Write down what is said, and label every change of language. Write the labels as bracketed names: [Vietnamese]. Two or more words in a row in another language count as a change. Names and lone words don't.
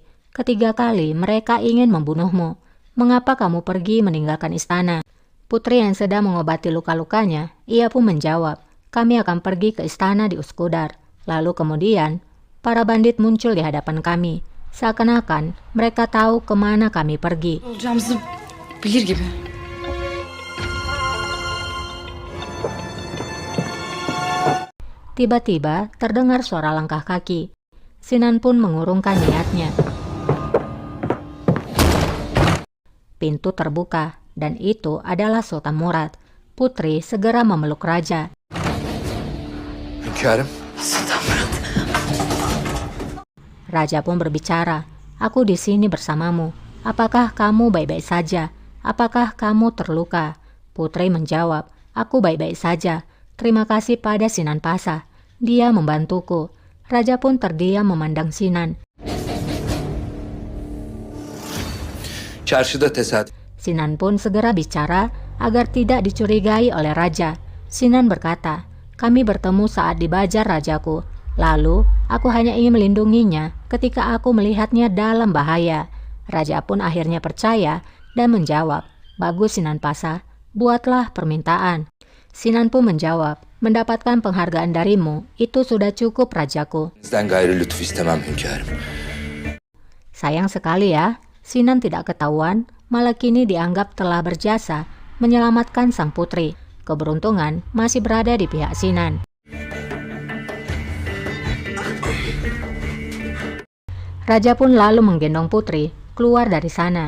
[Indonesian] Ketiga kali mereka ingin membunuhmu. Mengapa kamu pergi meninggalkan istana? Putri yang sedang mengobati luka-lukanya, ia pun menjawab, kami akan pergi ke istana di Uskudar. Lalu kemudian, para bandit muncul di hadapan kami. Seakan-akan mereka tahu kemana kami pergi. [Turkish] Olacağımızı bilir gibi. [Indonesian] Tiba-tiba terdengar suara langkah kaki. Sinan pun mengurungkan niatnya. Pintu terbuka, dan itu adalah Sultan Murad. Putri segera memeluk raja. [Turkish] Hünkârım. Sultan Murat. [Indonesian] Raja pun berbicara, aku di sini bersamamu. Apakah kamu baik-baik saja? Apakah kamu terluka? Putri menjawab, aku baik-baik saja. Terima kasih pada Sinan Pasa. Dia membantuku. Raja pun terdiam memandang Sinan. [Turkish] Çarşıda tesadüf. [Indonesian] Sinan pun segera bicara agar tidak dicurigai oleh raja. Sinan berkata, kami bertemu saat di Bajar rajaku. Lalu, aku hanya ingin melindunginya ketika aku melihatnya dalam bahaya. Raja pun akhirnya percaya dan menjawab, bagus Sinan Pasa, buatlah permintaan. Sinan pun menjawab, mendapatkan penghargaan darimu, itu sudah cukup rajaku. [Turkish] Sizden gayrı lütuf istemem hünkârım. [Indonesian] Sayang sekali ya, Sinan tidak ketahuan, malah kini dianggap telah berjasa menyelamatkan sang putri. Keberuntungan masih berada di pihak Sinan. Raja pun lalu menggendong putri keluar dari sana.